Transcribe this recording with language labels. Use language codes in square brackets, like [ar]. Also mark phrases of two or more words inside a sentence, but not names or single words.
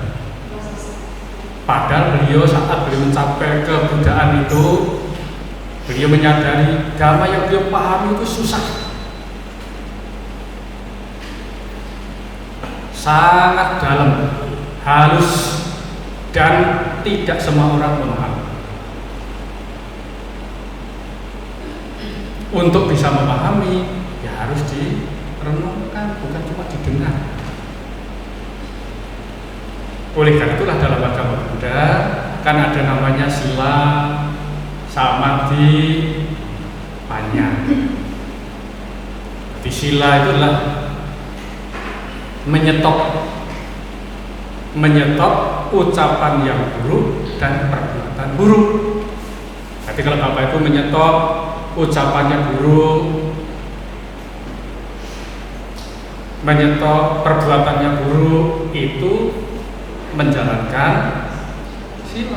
[id] Padahal beliau saat beliau mencapai kebuddhaan itu, beliau menyadari dhamma yang beliau pahami itu susah, sangat dalam, halus, dan tidak semua orang memahami. Untuk bisa memahami, ya harus direnungkan, bukan cuma didengar. Oleh karena itulah dalam agama Buddha kan ada namanya sila, samadhi, panya. Di sila itu adalah menyetop ucapan yang buruk dan perbuatan buruk. Jadi kalau Bapak Ibu menyetop ucapannya buruk, menyetop perbuatannya buruk, itu menjalankan sila.